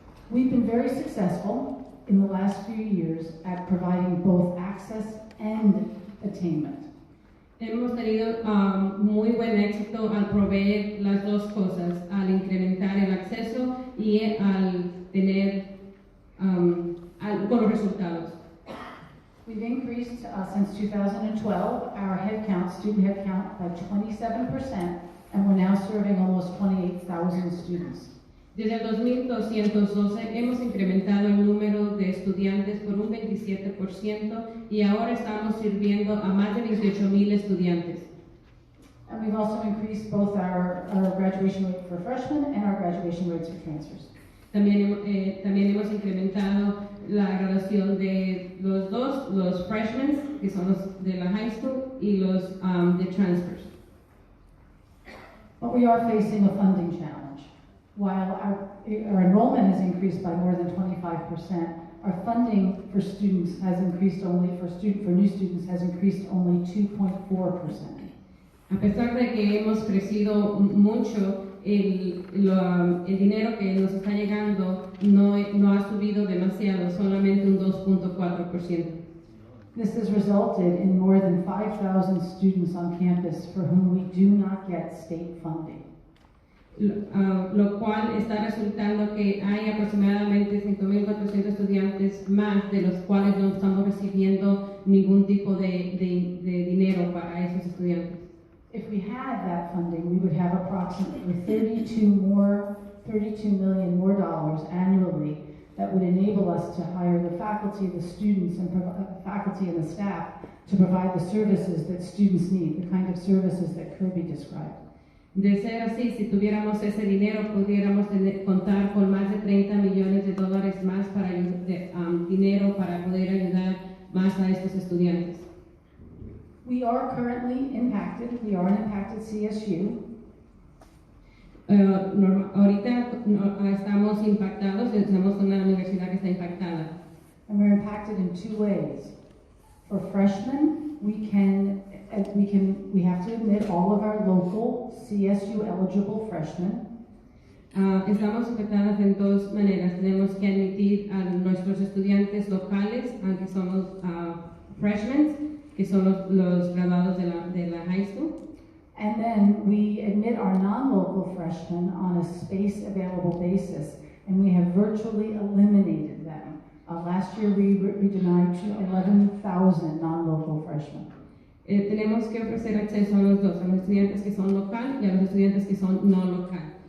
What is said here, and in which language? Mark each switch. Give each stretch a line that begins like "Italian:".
English: We've been very successful in the last few years at providing both access and attainment.
Spanish: Hemos tenido muy buen éxito al proveer las dos cosas, al incrementar el acceso y al tener con los resultados.
English: We've increased since 2012 our student headcount by 27%, and we're now serving almost 28,000 students.
Spanish: Desde el 2212 hemos incrementado el número de estudiantes por un 27% y ahora estamos sirviendo a más de 28,000 estudiantes.
English: And we've also increased both our graduation rate for freshmen and our graduation rates for transfers.
Spanish: También hemos incrementado la graduación de los freshmen, que son los de la high school, y los de transfers.
English: But we are facing a funding challenge. While our enrollment has increased by more than 25%, our funding for students has increased only, for new students has increased only 2.4%.
Spanish: A pesar de que hemos crecido mucho, el dinero que nos está llegando no ha subido demasiado, solamente un 2.4%.
English: This has resulted in more than 5,000 students on campus for whom we do not get state funding.
Spanish: Lo cual está resultando que hay aproximadamente 5.400 estudiantes más, de los cuales no estamos recibiendo ningún tipo de dinero para esos estudiantes.
English: If we had that funding, we would have approximately $32 million more dollars annually that would enable us to hire the faculty, the students, and faculty and the staff to provide the services that students need, the kind of services that Kirby described.
Spanish: De ser así, si tuviéramos ese dinero, pudiéramos contar con más de $30 millones más para dinero para poder ayudar más a estos estudiantes.
English: We are currently impacted. We are an impacted CSU.
Spanish: Ahorita estamos impactados, somos una universidad que está impactada.
English: And we're impacted in two ways. For freshmen, we have to admit all of our local CSU eligible freshmen.
Spanish: Estamos afectadas en dos maneras. Tenemos que admitir a nuestros estudiantes locales, aunque somos freshmen, que son los graduados de la high school.
English: And then we admit our non-local freshmen on a space available basis, and we have virtually eliminated them. Last year we denied 11,000 non-local freshmen.
Spanish: Tenemos que ofrecer acceso a los dos, a los estudiantes que son local y a los estudiantes que son no local.